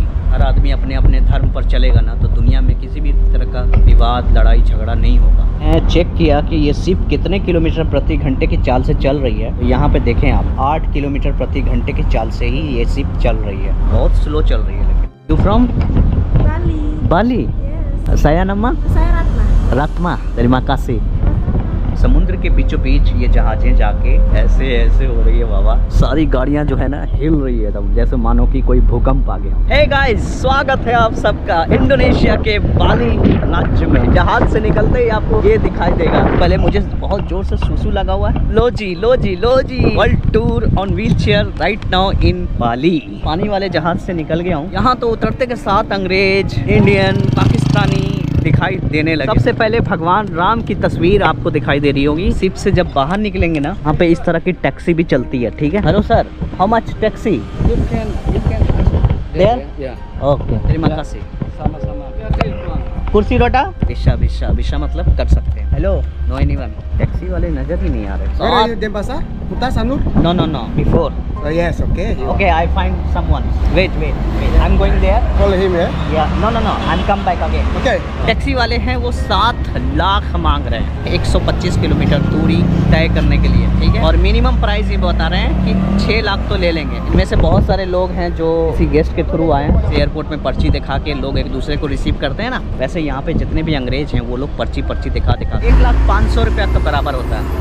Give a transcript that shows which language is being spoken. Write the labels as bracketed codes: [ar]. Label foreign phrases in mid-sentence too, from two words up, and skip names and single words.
[hi] हर आदमी अपने अपने धर्म पर चलेगा ना, तो दुनिया में किसी भी तरह का विवाद, लड़ाई झगड़ा नहीं होगा। मैं चेक किया कि ये शिप कितने किलोमीटर प्रति घंटे की चाल से चल रही है। तो यहाँ पे देखें आप, 8 किलोमीटर प्रति घंटे की चाल से ही ये शिप चल रही है। बहुत स्लो चल रही है। लेकिन [en] you from Bali? [id] saya nama? Saya Ratna. रात्मा। terima kasih। [hi] समुद्र के बीचों बीच ये जहाजें जाके ऐसे ऐसे हो रही है बाबा। सारी गाड़ियां जो है ना हिल रही है एकदम, जैसे मानो कि कोई भूकंप आ गया। [en] hey guys, [hi] स्वागत है आप सबका इंडोनेशिया के बाली राज्य में। जहाज से निकलते ही आपको ये दिखाई देगा। पहले मुझे बहुत जोर से सुसु लगा हुआ है। लो जी [en] world tour on wheel chair right now in Bali. [hi] पानी वाले जहाज से निकल गया हूँ। यहाँ तो उतरते के साथ अंग्रेज, इंडियन, पाकिस्तानी, दिखाई देने लगे। सबसे पहले भगवान राम की तस्वीर आपको दिखाई दे रही होगी। शिप से जब बाहर निकलेंगे ना, वहाँ पे इस तरह की टैक्सी भी चलती है। ठीक है, [en] hello sir, how much taxi? You can There? yeah. ओके, [id] terima kasih। Sama-sama। kursi roda bisa bisa bisa मतलब कर सकते हैं। [en] hello, no anyone. [hi] टैक्सी वाले नजर ही नहीं आ रहे। [en] Where are you, Denpasar? Kuta, Sanur? no no no, before. Yes, okay. Okay, I find someone. Wait. I'm going there. Call him, yeah? Yeah, no. I'm come back again. Okay. [hi] टैक्सी वाले हैं वो 7 लाख मांग रहे हैं 125 किलोमीटर दूरी तय करने के लिए। ठीक है, और [en] minimum price [hi] ये बता रहे हैं कि 6 लाख तो ले लेंगे। इनमें से बहुत सारे लोग हैं जो किसी गेस्ट के थ्रू आए हैं। एयरपोर्ट में पर्ची दिखा के लोग एक दूसरे को रिसीव करते हैं ना, वैसे यहाँ पे जितने भी अंग्रेज हैं वो लोग पर्ची दिखा 1,05,000 रुपया का बराबर होता है।